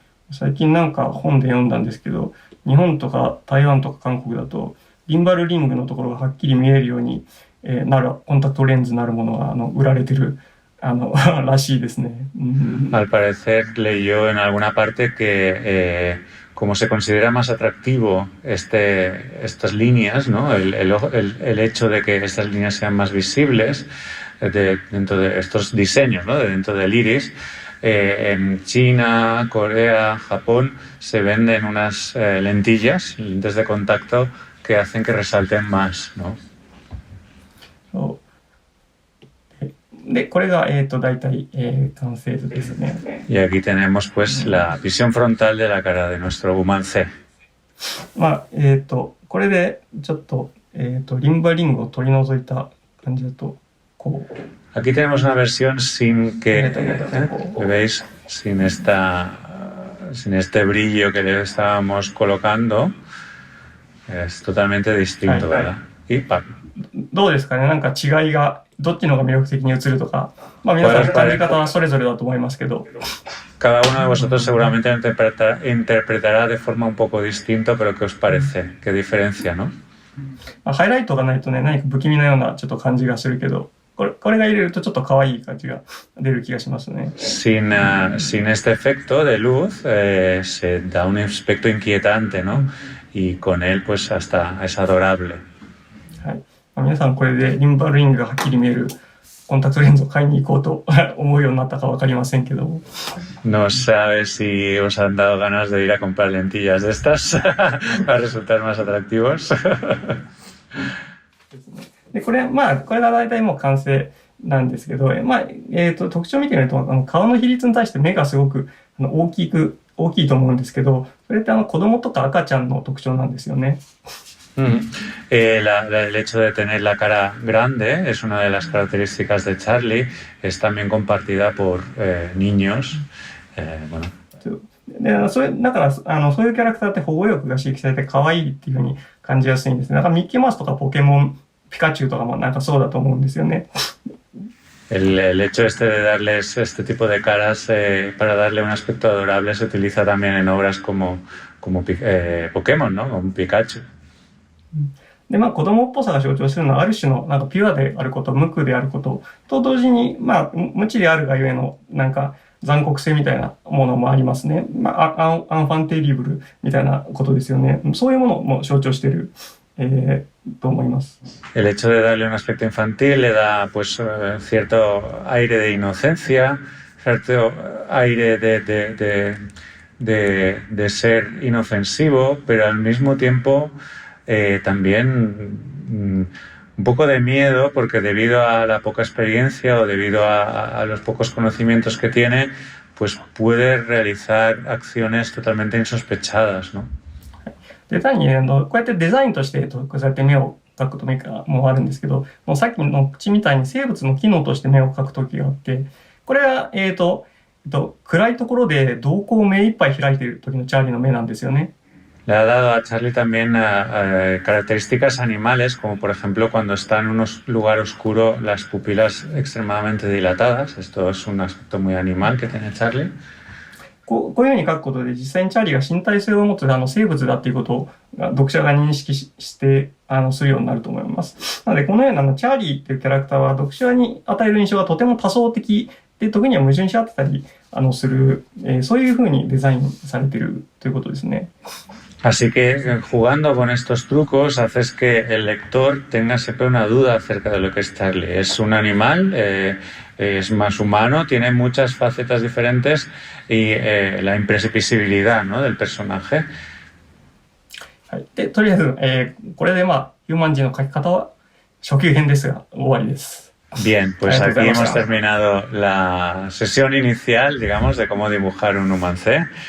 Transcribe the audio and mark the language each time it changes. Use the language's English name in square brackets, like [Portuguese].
[Japanese] 最近なんか本で読んだんですけど、日本とか台湾とか韓国だとリンバルリングのところがはっきり見えるようになるコンタクトレンズなるものが売られてるらしいですね。 [Spanish] Al parecer leyó en alguna parte que como se considera más atractivo estas líneas, ¿no? El hecho de que estas líneas sean más visibles dentro de estos diseños, ¿no? Dentro del iris, en China, Corea, Japón se venden unas lentes de contacto que hacen que resalten más, ¿no? [Japanese] で、これが、大体、完成図ですね。 [Spanish] Y aquí tenemos, pues, la visión frontal de la cara de nuestro Human C. [Japanese] まあ、これで、ちょっと、リンバリングを取り除いた感じだと、こう。 [Spanish] Aquí tenemos una versión sin que, ¿veis? Sin este brillo que le estábamos colocando. Es totalmente distinto, ¿verdad? Y ¡pam! [Japanese] どうですかね、なんか違いが、どっちの方が魅力的に映るとか、まあ皆さん感じ方はそれぞれだと思いますけど。 [Spanish] Cada uno de vosotros seguramente interpretará de forma un poco distinta, pero ¿qué os parece? ¿Qué diferencia, no? [Japanese] ハイライトがないとね、何か不気味なようなちょっと感じがするけど、これが入れるとちょっと可愛い感じが出る気がしますね。 [Spanish] Sin este efecto de luz, se da un aspecto inquietante, ¿no? Y con él, pues, hasta es adorable. [Japanese] はい。皆さんこれでリンバルリングがはっきり見えるコンタクトレンズを買いに行こうと思うようになったかわかりませんけど。 [Spanish] No sabes si os han dado ganas de ir a comprar lentillas de estas para resultar más atractivos. [Japanese] で、これが大体もう完成なんですけど、特徴を見てみると、顔の比率に対して目がすごく大きいと思うんですけど、それって子供とか赤ちゃんの特徴なんですよね。 [Spanish] El hecho de tener la cara grande es una de las características de Charlie, es también compartida por niños. Bueno. [Japanese] で、だから、そういうキャラクターって保護欲が刺激されて可愛いっていう風に感じやすいんですね。だからミッキーマウスとかポケモン、ピカチュウとかもなんかそうだと思うんですよね。 [Spanish] El hecho este de darles este tipo de caras para darle un aspecto adorable se utiliza también en obras como Pokémon, ¿no? Como Pikachu. [Japanese] で、まあ子供っぽさが象徴するのはある種のなんかピュアであること、無垢であることと同時に、まあ無知であるがゆえのなんか残酷性みたいなものもありますね。まあアンファンテリブルみたいなことですよね。そういうものも象徴している、と思います。 [Spanish] El hecho de darle un aspecto infantil le da pues cierto aire de inocencia, cierto aire de ser inofensivo, pero al mismo tiempo también un poco de miedo, porque debido a la poca experiencia o debido a los pocos conocimientos que tiene, pues puede realizar acciones totalmente insospechadas, ¿no? [Japanese] で、単にこうやってデザインとして、こうやって目を描くともあるんですけど、もうさっきの口みたいに生物の機能として目を描くときがあって、これは、暗いところで瞳孔を目いっぱい開いている時のチャーリーの目なんですよね。 [Spanish] Le ha dado a Charlie también características animales, como por ejemplo cuando está en un lugar oscuro las pupilas extremadamente dilatadas. Esto es un aspecto muy animal que tiene Charlie. [Japanese] こういうふうに書くことで実際にチャーリーが身体性を持つ生物だっていうことを読者が認識してするようになると思います。なのでこのようなチャーリーっていうキャラクターは読者に与える印象がとても多層的で特には矛盾し合ってたりする、そういうふうにデザインされているということですね。 [Spanish] Así que jugando con estos trucos haces que el lector tenga siempre una duda acerca de lo que es Charlie. Es un animal, es más humano, tiene muchas facetas diferentes y la imprevisibilidad, ¿no? del personaje. [Japanese] はい、でとりあえず、これでヒューマン人の描き方は初級編ですが終わりです。 [Spanish] Bien, pues aquí hemos terminado la sesión inicial, digamos, de cómo dibujar un humancé.